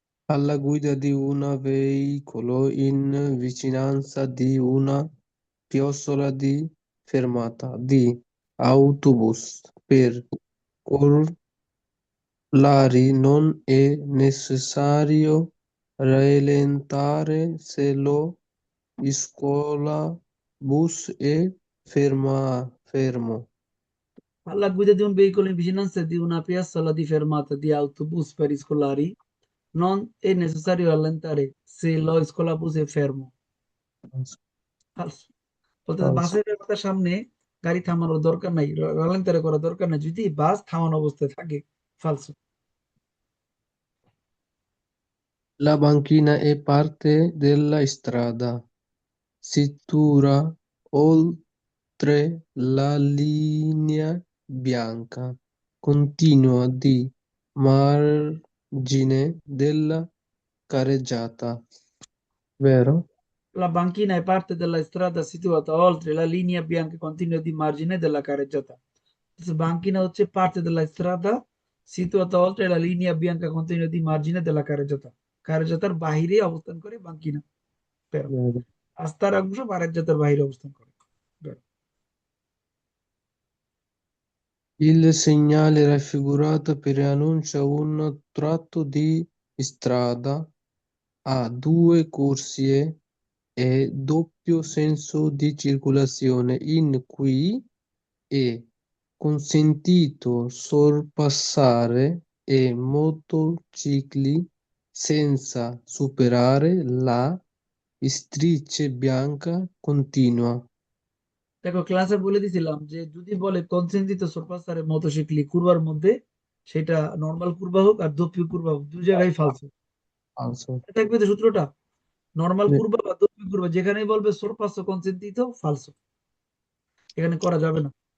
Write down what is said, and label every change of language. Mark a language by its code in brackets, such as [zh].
[it] alla guida di un veicolo in vicinanza di una chiostola di fermata di autobus per orlari non è necessario rallentare se lo scolabus è fermo. Alla guida di un veicolo in vicinanza di una piazzola di fermata di autobus per scolari non è necessario rallentare se lo scolabus è fermo. Falso. [bn] বলতে বাসের রাস্তার সামনে গাড়ি থামানোর দরকার নাই রালেন্টারে করার দরকার নাই যদি বাস থামানো অবস্থায় থাকে ফালসো [it] La banchina è parte della strada, sicura oltre la linea bianca, continua di margine della carreggiata. Vero? La banchina è parte della strada situata oltre la linea bianca continua di margine della carreggiata. Banchina হচ্ছে parte della strada situata oltre la linea bianca continua di margine della carreggiata. [bn] কারেজাতার বাহিরে অবস্থান করে বাঙ্কিনা বেরো রাস্তার অংশ কারেজাতার বাহিরে অবস্থান করে বেরো [it] Il segnale raffigurato preannuncia un tratto di strada a due corsie e doppio senso di circolazione in cui è consentito sorpassare e motocicli senza superare la striscia bianca continua. [bn] দেখো ক্লাসে বলে দিছিলাম যে যদি বলে কনসেন্ট্রিত সোরপাসারে মোটরসাইকেল কুরবার মধ্যে সেটা নরমাল কুরবা হোক আর দোপি কুরবা হোক দুই জায়গায় ফালসো Also, থাকবে তো সূত্রটা নরমাল কুরবা বা দোপি কুরবা যেখানেই বলবে সোরপাসো কনসেন্ট্রিত ফালসো এখানে করা যাবে না